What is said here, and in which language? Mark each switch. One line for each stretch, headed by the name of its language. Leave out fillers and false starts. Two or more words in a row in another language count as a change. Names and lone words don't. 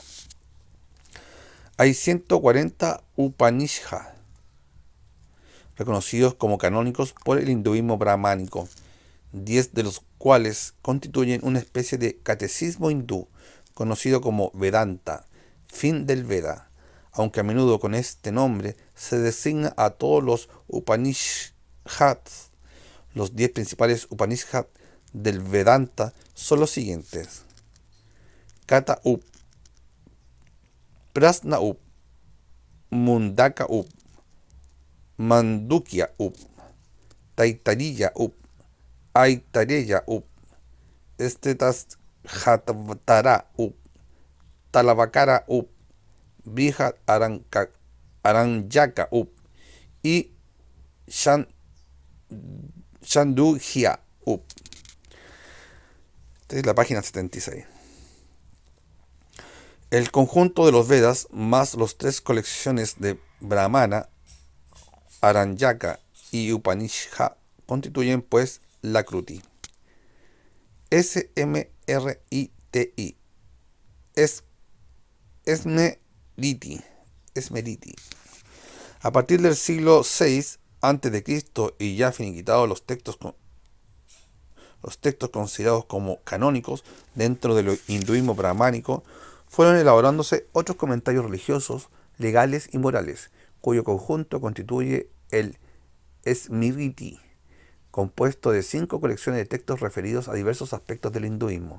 Spanish: Hay 140 Upanishad reconocidos como canónicos por el hinduismo brahmánico, 10 de los cuales constituyen una especie de catecismo hindú, conocido como Vedanta, fin del Veda, aunque a menudo con este nombre se designa a todos los Upanishads. Los 10 principales Upanishad del Vedanta son los siguientes: Kata Up, Prasna Up, Mundaka Up, Mandukya Up, Taittiriya Up, Aitareya Up, Estetashatvatara Up, Talavakara Up, Brihad Aranyaka Up y Chandogya Up. Esta es la página 76. El conjunto de los Vedas más las 3 colecciones de Brahmana, Aranyaka y Upanishad constituyen pues la Kruti. Smriti. Esmeriti. A partir del siglo VI a.C. y ya finiquitados los textos considerados como canónicos dentro del hinduismo brahmánico, fueron elaborándose otros comentarios religiosos, legales y morales, cuyo conjunto constituye el Smriti, compuesto de 5 colecciones de textos referidos a diversos aspectos del hinduismo.